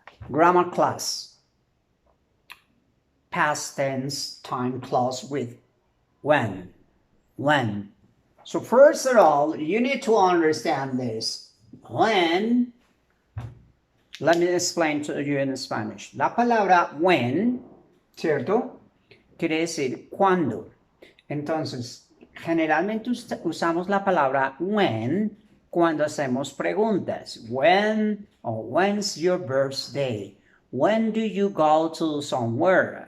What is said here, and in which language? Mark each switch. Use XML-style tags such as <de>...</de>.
<en>Grammar class. Past tense time clause with when. So first of all, you need to understand this. When, let me explain to you in Spanish.</en> <es>La palabra when, ¿cierto? Quiere decir cuando. Entonces, generalmente usamos la palabra when cuando hacemos preguntas.</es> <en>When or when's your birthday? When do you go to somewhere?</en>